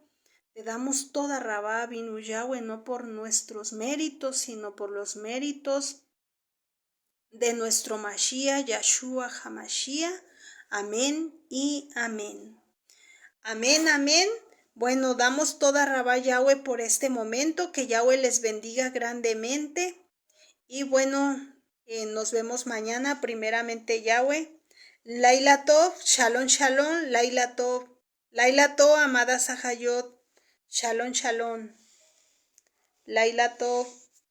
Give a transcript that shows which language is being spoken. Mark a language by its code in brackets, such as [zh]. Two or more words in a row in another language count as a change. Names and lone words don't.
[es] Te damos [he] תודה רבה, [es] Avinu Yahweh, no por nuestros méritos, sino por los méritos de nuestro Mashiach, Yahshua HaMashiach. Amén y amén. Amén, amén. Bueno, damos [he] תודה רבה [es] Yahweh por este momento, que Yahweh les bendiga grandemente. Y bueno, nos vemos mañana, primeramente Yahweh. [he] לילה טוב, שלום, שלום, לילה טוב, amada Sahayot, שלום, שלום, לילה טוב.